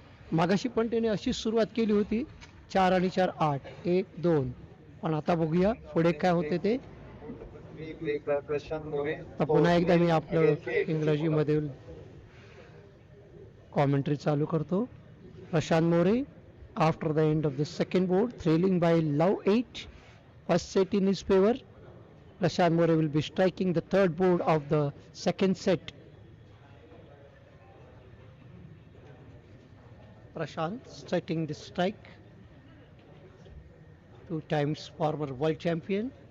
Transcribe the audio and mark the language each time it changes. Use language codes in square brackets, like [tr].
[mr] मागाशी पण त्याने अशीच सुरुवात केली होती 4 आणि 4 8 1 2. पण आता बघूया पुढे काय होते ते. तर पुन्हा एकदा मी आपलं इंग्रजीमध्ये कॉमेंट्री चालू करतो. [en] Prashant More after the end of the second board thrilling by love 8 first set in his favour. Prashant More will be striking the third board of the second set. Prashant setting the strike. 2 times former world champion.